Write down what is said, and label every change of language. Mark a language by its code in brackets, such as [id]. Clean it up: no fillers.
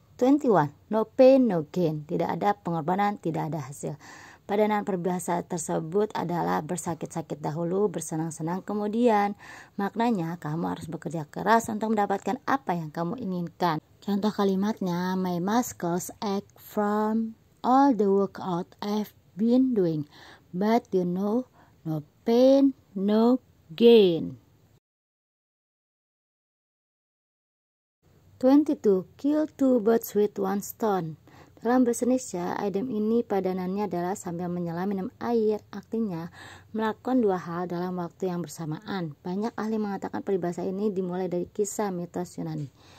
[en] 21. No pain, no gain. [id] Tidak ada pengorbanan, tidak ada hasil. Padanan peribahasa tersebut adalah bersakit-sakit dahulu, bersenang-senang kemudian. Maknanya, kamu harus bekerja keras untuk mendapatkan apa yang kamu inginkan. Contoh kalimatnya, [en] my muscles ache from all the workout I've been doing. But you know, no pain, no gain. 22. Kill two birds with one stone. [id] Dalam bahasa Indonesia, idiom ini padanannya adalah sambil menyelam minum air. Artinya, melakukan dua hal dalam waktu yang bersamaan. Banyak ahli mengatakan peribahasa ini dimulai dari kisah mitos Yunani.